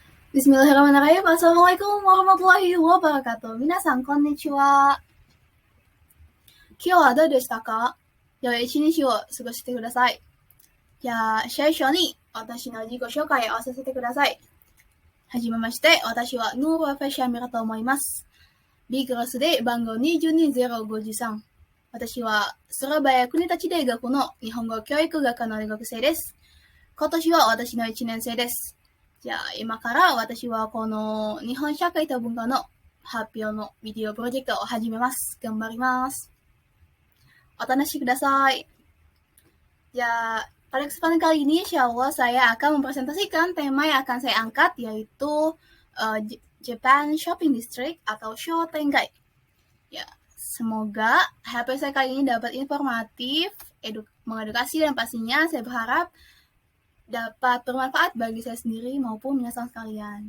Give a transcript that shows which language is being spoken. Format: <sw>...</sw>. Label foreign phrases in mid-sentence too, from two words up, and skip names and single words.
<ar>بسم الله الرحمن الرحيم. السلام عليكم ورحمة الله وبركاته.</ar> <ja>皆さん、こんにちは。今日はどうでしたか? 良い一日を過ごしてください. じゃあ、最初に私の自己紹介をさせてください。はじめまして、私はヌーバーファシャミラと思います。B クラスで番号22053。私はスラバヤ国立大学の日本語教育学科の大学生です。今年は私の1年生です。じゃあ、今から私はこの日本社会と文化の発表のビデオプロジェクトを始めます。頑張ります。お楽しみください。</ja> <id>Ya, pada kesempatan kali ini,</id> <ar>إن شاء الله</ar> <id>saya akan mempresentasikan tema yang akan saya angkat, yaitu</id> <en>Japan Shopping District</en> <id>atau Shotengai. Ya, semoga HP saya kali ini dapat informatif, mengedukasi, dan pastinya saya berharap dapat bermanfaat bagi saya sendiri maupun minasan sekalian.</id>